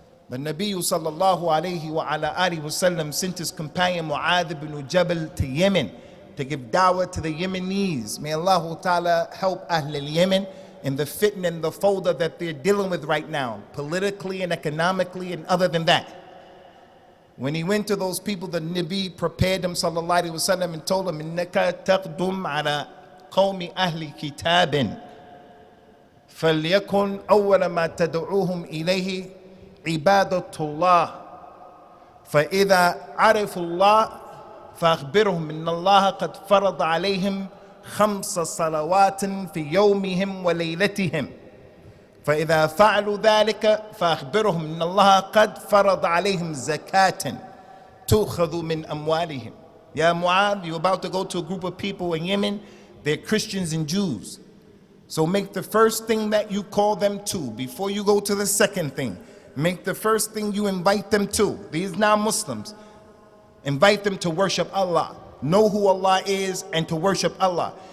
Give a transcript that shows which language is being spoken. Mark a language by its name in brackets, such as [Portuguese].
[English] The Nabi sallallahu alayhi wa ala alihi wasallam sent his companion Mu'adh ibn Jabal to Yemen to give da'wah to the Yemenis. May Allah ta'ala help Ahl al-Yemen in the fitna and the fawda that they're dealing with right now, politically and economically and other than that. When he went to those people, the Nabi prepared them sallallahu alayhi wa sallam and told them, [Arabic] إِنَّكَ تَقْدُمْ عَلَى قَوْمِ أَهْلِ كِتَابٍ فَلْيَكُنْ أَوَّلَ مَا تَدْعُوهُمْ إِلَيْهِ عبادة الله فإذا عرفوا الله فأخبرهم إن الله قد فرض عليهم 5 صلوات في يومهم وليلتهم فإذا فعلوا ذلك فأخبرهم إن الله قد فرض عليهم زكاة تؤخذ من أموالهم. [English] Ya Mu'adh, you're about to go to a group of people in Yemen, they're Christians and Jews. So make the first thing that you call them to, before you go to the second thing, make the first thing you invite them to. These non-Muslims, invite them to worship Allah, know who Allah is and to worship Allah.